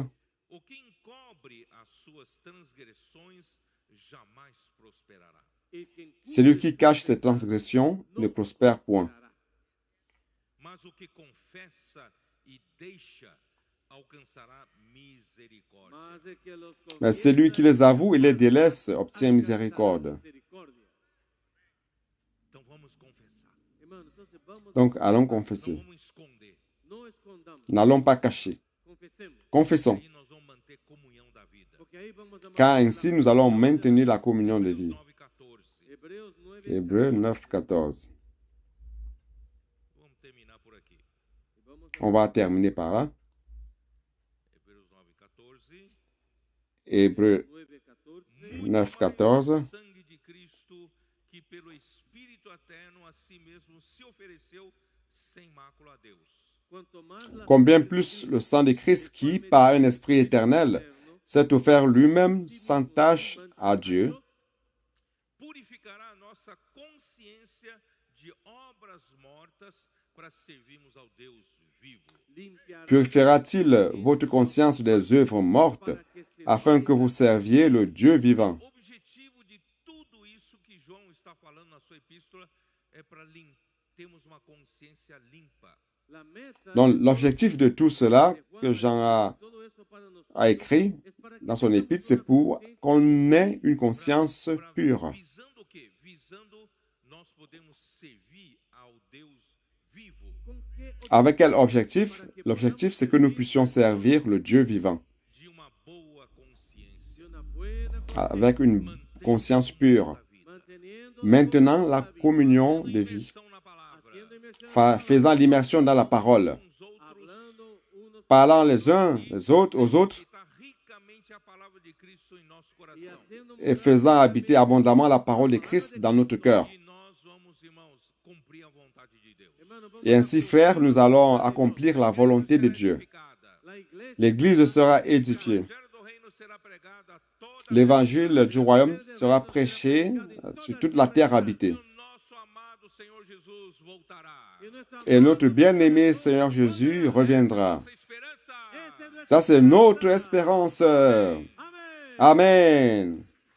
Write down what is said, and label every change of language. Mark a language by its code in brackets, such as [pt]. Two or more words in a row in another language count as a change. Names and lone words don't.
[pt] O que encobre as suas transgressões jamais prosperará. [fr] Celui qui cache ses transgressions ne prospère point. [pt] Mas o que confessa e deixa alcançará misericórdia. [fr] Mais celui qui les avoue et les délaisse obtient miséricorde. [pt] Então vamos confessar. [fr] Donc, allons [pt] Não [fr] confesser. [pt] vamos esconder. [fr] N'allons pas cacher. Confessons, [pt] Aí nós vamos manter comunhão da vida. [fr] car ainsi nous allons maintenir la communion de vie. [pt] 9:14. [fr] Hébreux 9, 14. [pt] Vamos terminar por aqui. [fr] On va terminer par là. [pt] Hebreus 9:14. [fr] Hébreux 9, 14. [pt] O sangue de Cristo, que pelo Espírito eterno a si mesmo se ofereceu sem mácula a Deus. [fr] Combien plus le sang de Christ qui, par un esprit éternel, s'est offert lui-même sans tache à Dieu, [pt] Purificará a nossa consciência de obras mortas para servirmos ao Deus vivo. [fr] purifiera-t-il votre conscience des œuvres mortes afin que vous serviez le Dieu vivant? [pt] O objetivo de tudo isso que João está falando na sua epístola é para termos uma consciência limpa. [fr] Donc l'objectif de tout cela que Jean a écrit dans son épître, c'est pour qu'on ait une conscience pure. [pt] Visando o quê? Visando nós podemos servir ao Deus vivo. [fr] Avec quel objectif? L'objectif, c'est que nous puissions servir le Dieu vivant, [pt] De uma boa consciência. [fr] avec une conscience pure, maintenant la communion de vie, [pt] Imersão na palavra. [fr] faisant l'immersion dans la parole, [pt] Uns outros. [fr] parlant les uns les autres aux autres [pt] Está ricamente a palavra de Cristo em nosso coração. [fr] et faisant habiter abondamment la parole de Christ dans notre cœur. [pt] E nós vamos, irmãos, cumprir a vontade de Deus. [fr] Et ainsi, frères, nous allons accomplir la volonté de Dieu. L'Église sera édifiée. [pt] O evangelho do reino será pregado a toda [fr] L'évangile du royaume sera prêché sur toute la terre habitée. [pt] o nosso amado Senhor Jesus voltará. [fr] Et notre bien-aimé Seigneur Jésus reviendra. [pt] Essa esperança. [fr] Ça, c'est notre espérance. Amen.